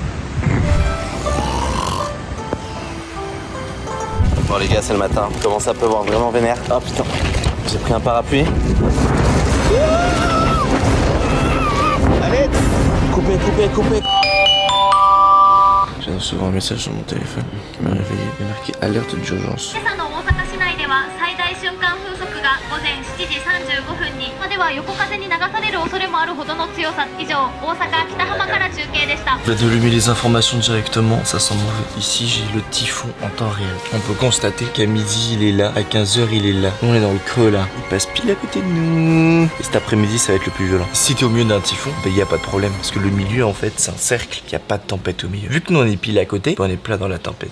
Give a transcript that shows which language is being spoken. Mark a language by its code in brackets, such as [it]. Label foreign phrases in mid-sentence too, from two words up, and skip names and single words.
[fr] Bon les gars, c'est le matin. Commence à pleuvoir vraiment vénère. Oh putain. J'ai pris un parapluie. Allez, coupez. J'ai souvent un message sur mon téléphone qui m'a réveillé. Il y a marqué alerte d'urgence. [ja] 今朝の大阪市内では最大瞬間風速が午前7時35分にまでは横風に流される恐れもあるほどの強さ。以上、大阪北浜から中継でした。 [fr] Je vais allumer les informations directement, ça sent mauvais. Ici, j'ai le typhon en temps réel. On peut constater qu'à midi, il est là, à 15 h, il est là. On est dans le creux là. Il passe pile à côté de nous. Et cet après-midi, ça va être le plus violent. Si t'es au milieu d'un typhon, il y a pas de problème. Parce que le milieu, en fait, c'est un cercle. Il n'y a pas de tempête au milieu. Vu que nous, on est pile à côté, on est plein dans la tempête.